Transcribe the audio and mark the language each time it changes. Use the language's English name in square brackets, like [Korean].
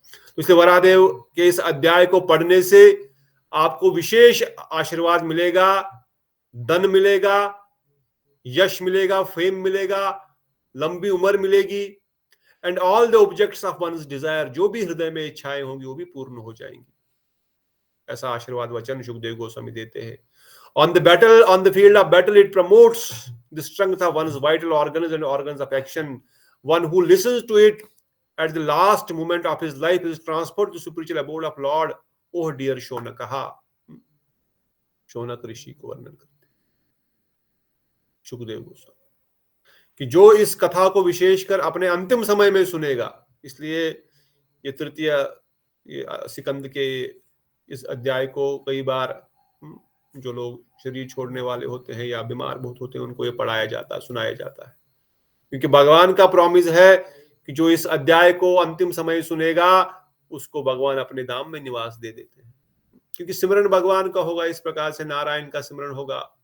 [Hindi] तो इसलिए वराहदेव के इस अध्याय को पढ़ने से आपको विशेष आशीर्वाद मिलेगा, धन मिलेगा, यश मिलेगा, फेम मिलेगा, लंबी उम्र मिलेगी, [English] and all the objects of one's desire, [Hindi] जो भी हृदय में इच्छाएं होंगी वो भी पूर्ण हो जाएंगी। ऐसा आशीर्वाद वचन सुखदेव गोस्वामी देते हैं। [English] On the field of battle, it promotes the strength of one's vital organs and organs of action. One who listens to it at the last moment of his life is transported to spiritual abode of Lord. Oh dear Shonakaha. [Hindi] Shaunak ऋषि को वर्णन करते सुखदेव गोस्वामी कि जो इस कथा को विशेषकर अपने अंतिम समय में सुनेगा, इसलिए ये तृतीय सिकंद के इस अध्याय को कई बार जो लोग शरीर छोड़ने वाले होते हैं या बीमार बहुत होते हैं उनको ये पढ़ाया जाता है, सुनाया जाता है, क्योंकि भगवान का प्रॉमिस है कि जो इस अध्याय को अंतिम समय सुनेगा उसको भगवान अपने धाम में निवास दे देते हैं, क्योंकि सिमरन भगवान का होगा, इस प्रकार से नारायण का सिमरन होगा।